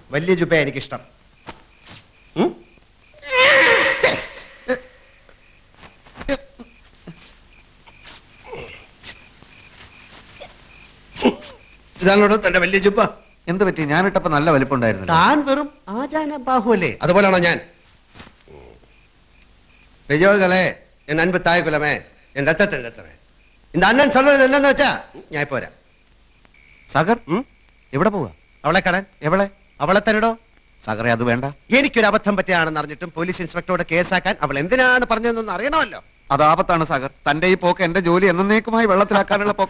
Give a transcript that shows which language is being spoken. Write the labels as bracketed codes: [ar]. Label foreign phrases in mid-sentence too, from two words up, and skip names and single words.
[ml] വലിയ ജുബ എനിക്കിഷ്ടം. ഇതാണോടോ തന്റെ വലിയ ജുബ? എന്ത് പറ്റി? ഞാനിട്ടപ്പോ നല്ല വലിപ്പമുണ്ടായിരുന്നു. താൻ വെറും ആചാന ബാഹുവല്ലേ? അതുപോലാണോ ഞാൻ? [ta] பெரியோர்களே, என் அன்பு தாய் குலமே, என் ரத்தத்தின் ரத்தமே, இந்த அண்ணன் சொல்றது என்னன்னு [ml] വെച്ചാ ഞാൻ ഇപ്പോ വരാം. സാഗർ, എവിടെ പോവാ? അവളെ കാണാൻ. എവളെ? അവളെ തരടോ. സാഗറെ, അത് വേണ്ട. എനിക്കൊരു അബദ്ധം പറ്റിയാണെന്ന് അറിഞ്ഞിട്ടും പോലീസ് ഇൻസ്പെക്ടറോട് കേസാക്കാൻ അവൾ എന്തിനാണ് പറഞ്ഞതെന്ന് അറിയണമല്ലോ. അത് ആപത്താണ് സാഗർ. തന്റെ ഈ പോക്ക് എന്റെ ജോലി എന്നേക്കുമായി വെള്ളത്തിലാക്കാനുള്ള പോക്ക.